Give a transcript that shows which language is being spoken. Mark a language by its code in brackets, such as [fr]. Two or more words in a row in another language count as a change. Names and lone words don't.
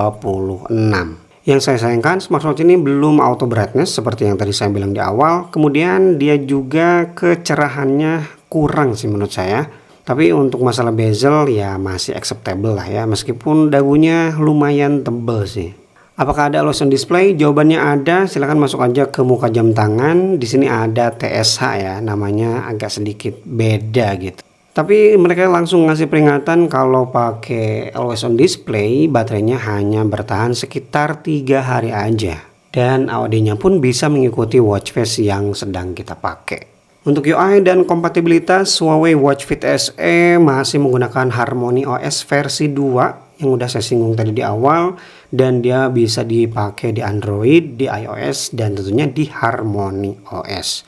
[id] Yang saya sayangkan smartwatch ini belum [en] auto brightness [id] seperti yang tadi saya bilang di awal. Kemudian dia juga kecerahannya kurang sih menurut saya. Tapi untuk masalah bezel ya masih acceptable lah ya, meskipun dagunya lumayan tebel sih. Apakah ada [en] always on display? [id] Jawabannya ada. Silahkan masuk aja ke muka jam tangan. Di sini ada TSH ya, namanya agak sedikit beda gitu. Tapi mereka langsung ngasih peringatan kalau pakai [en] always on display [id] baterainya hanya bertahan sekitar 3 hari aja. Dan AOD-nya pun bisa mengikuti [en] watch face [id] yang sedang kita pakai. Untuk UI dan kompatibilitas, Huawei Watch Fit SE masih menggunakan Harmony OS versi 2 yang udah saya singgung tadi di awal, dan dia bisa dipakai di Android, di iOS, dan tentunya di Harmony OS.